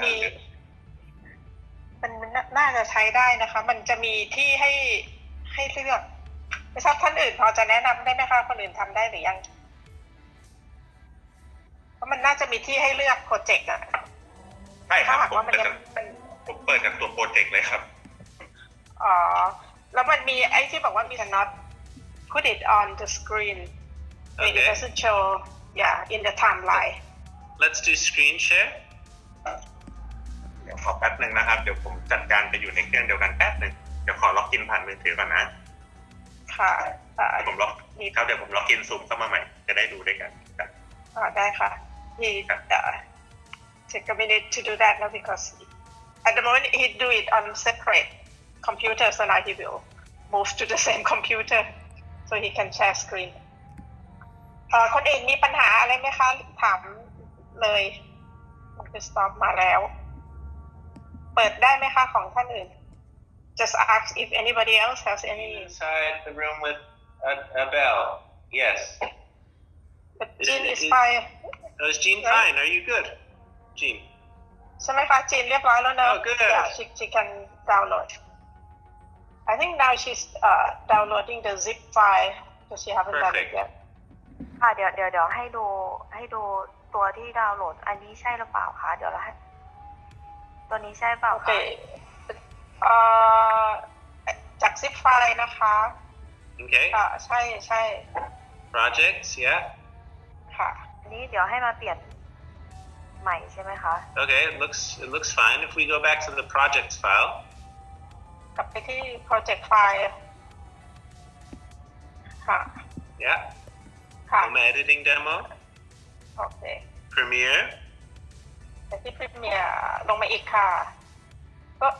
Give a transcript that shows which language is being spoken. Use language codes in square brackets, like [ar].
[th] มีมันน่าจะใช้ได้นะคะ มันจะมีที่ให้เลือกไม่ทราบท่านอื่นพอจะแนะนำได้ไหมคะคนอื่นทำได้หรือยังเพราะมันน่าจะมีที่ให้เลือกโปรเจกต์อะ ใช่ครับ ถ้าหาก ผม ว่ามัน เปิด ยัง จากผมเปิดจากตัวโปรเจกต์เลยครับ อ๋อแล้วมันมีไอ้ที่บอกว่ามี [en] cannot put it on the screen when it Okay. doesn't show in the timeline Let's do screen share [th] เดี๋ยวขอแป๊บหนึ่งนะครับเดี๋ยวผมจัดการไปอยู่ในเครื่องเดียวกันแป๊บหนึ่งเดี๋ยวขอล็อกอินผ่านมือถือก่อนนะ ค่ะ ผมล็อกครับเดี๋ยวผมล็อกอินซูมเข้ามาใหม่จะได้ดูด้วยกันครับ ได้ค่ะ [en] he take a minute to do that now because at the moment he do it on separate computer so now he will move to the same computer so he can share screen [th] คนอื่นมีปัญหาอะไรไหมคะถามเลยมันคือ [en] stop [th] มาแล้วเปิดได้ไหมคะของท่านอื่น [en] just ask if anybody else has any Inside the room with a bell yes but Jean is fine is Jean fine are you good Jean [th] ใช่ไหมคะจีนเรียบร้อยแล้วเนอะ [en] Oh, good. Yeah, she can download I think now she's downloading the zip file because she haven't done it Perfect. yet [th] ค่ะเดี๋ยวให้ดูตัวที่ดาวน์โหลดอันนี้ใช่หรือเปล่าคะเดี๋ยวเราให้ตัวนี้ใช่เปล่า โอเค คะ จาก zip file นะคะ [en] okay [th] ใช่ [en] projects yeah [th] ค่ะ อันนี้เดี๋ยวให้มาเปลี่ยนใหม่ใช่ไหมคะ [en] okay it looks fine if we go back to the projects file [th] กลับไปที่ project file ค่ะ [en] yeah [th] ค่ะ [en] home editing demo [th] โอเค [en] Premiere [th] ไปที่ Premiere ลงมาอีกค่ะก็